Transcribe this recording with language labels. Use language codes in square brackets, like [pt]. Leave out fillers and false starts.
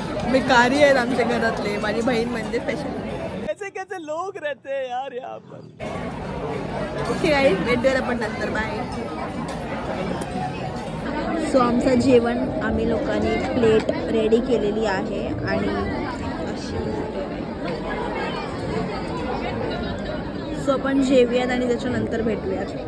[mr] भिकारी आहेत आमच्या घरातले. माझी बहीण म्हणजे स्पेशल. [hi] कैसे कैसे लोग रहते हैं यार यहाँ पर. [en] okay guys, [mr] भेटूया आपण नंतर. [en] Bye. [mr] सो आमचं जेवण आम्ही लोकांनी प्लेट रेडी केलेली आहे आणि सो आपण जेवूयात आणि त्याच्यानंतर भेटूयात.